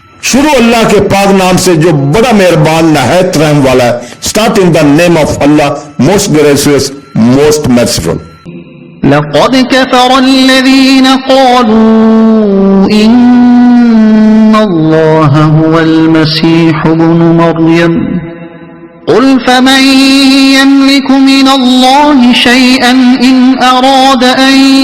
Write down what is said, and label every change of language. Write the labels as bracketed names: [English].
[Urdu] شروع اللہ کے پاک نام سے جو بڑا مہربان نہایت رحم والا ہے. [English] Start in the name of Allah, most gracious, most merciful. [Arabic] لقد كفر الذين قالوا إن الله هو المسيح ابن مريم قل فمن يملك من الله شيئا إن أراد أن